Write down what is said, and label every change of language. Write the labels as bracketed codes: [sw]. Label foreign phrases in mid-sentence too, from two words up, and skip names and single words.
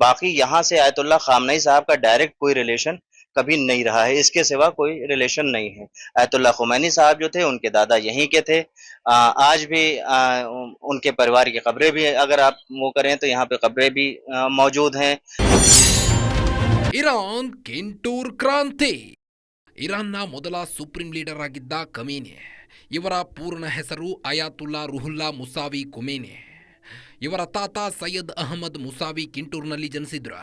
[hi] बाकी यहाँ से आयतुल्ला खामनेई साहब का डायरेक्ट कोई रिलेशन कभी नहीं रहा है, इसके सिवा कोई रिलेशन नहीं है। आयतुल्ला खुमैनी साहब जो थे उनके दादा यहीं के थे। आज भी उनके परिवार की कब्रें भी अगर आप वो करें तो यहाँ पे कब्रें भी मौजूद हैं। [kn] ಇರಾನ್ ಕಿಂಟೂರ್ ಕ್ರಾಂತಿ. ಇರಾನ್ನ ಮೊದಲ [en] supreme leader [kn] ಆಗಿದ್ದ ಖಮೇನಿ, ಇವರ ಪೂರ್ಣ ಹೆಸರು ಅಯಾತುಲ್ಲಾ ರುಹುಲ್ಲಾ ಮುಸಾವಿ ಖೊಮೇನಿ. ಇವರ ತಾತ ಸೈಯದ್ ಅಹಮದ್ ಮುಸಾವಿ ಕಿಂಟೂರ್ನಲ್ಲಿ ಜನಿಸಿದ್ರು.